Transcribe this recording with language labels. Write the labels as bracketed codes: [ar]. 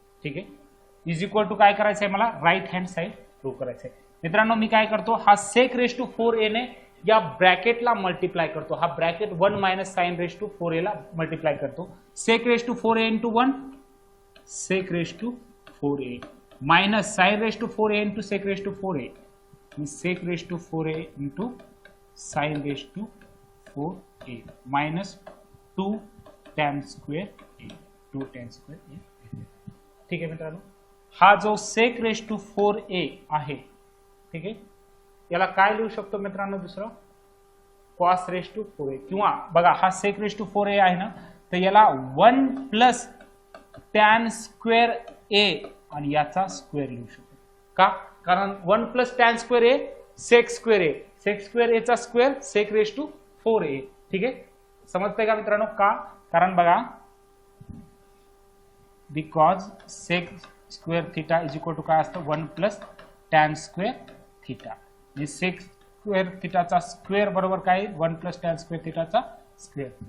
[mr] ठीक आहे, is equal to काय करायचं आहे मला, राईट हँड साइड प्रूव्ह करायचं आहे. मित्रांनो मी काय करतो, हा सेक रेस टू 4 ए ने या ब्रॅकेटला मल्टिप्लाय करतो. हा bracket [en] 1 minus sine raise to 4 A [mr] ला मल्टिप्लाय करतो. [en] Sec raise to 4 A into 1 sec raise to 4 A minus sine raise to 4 A into sec raise to 4 A, sec raise to 4 A into sine raise to 4 A minus 2 tan square A, 2 tan square A. [mr] ठीक आहे मित्रांनो, हा जो sec raise to 4 ए आहे, ठीक आहे, याला काय लिहू शकतो मित्रांनो दुसरं, कॉस रेस टू 4 ए. किंवा बघा हा सेक रेस टू 4 ए आहे ना, तर याला 1 प्लस टॅन स्क्वेअर ए आणि याचा स्क्वेअर लिहू शकतो. का, कारण 1 प्लस टॅन स्क्वेअर ए सेक स्क्वेअर ए, सेक स्क्वेअर ए चा स्क्वेअर सेक रेस टू 4 ए. ठीक आहे, समजतंय का मित्रांनो. का, कारण बघा [en] because sec square theta is equal to [mr] काय असतं 1 plus tan square theta. Sec square थिटाचा square बरोबर काय 1 प्लस टॅन स्क्वेअर थिटाचा स्क्वेअर.